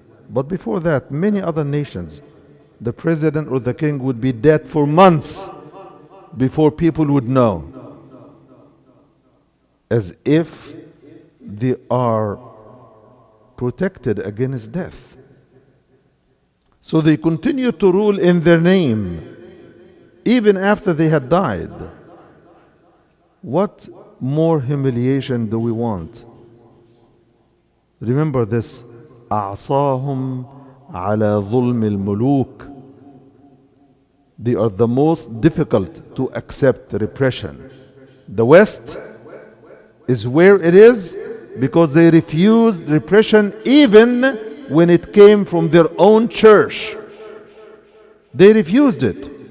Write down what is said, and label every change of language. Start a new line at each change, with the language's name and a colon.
English: But before that, many other nations, the president or the king would be dead for months before people would know, as if they are protected against death. So they continue to rule in their name even after they had died. What more humiliation do we want? Remember this:
Arabic: أعصاهم على ظلم الملوك.
English: They are the most difficult to accept repression. The West is where it is because they refused repression even when it came from their own church. They refused it.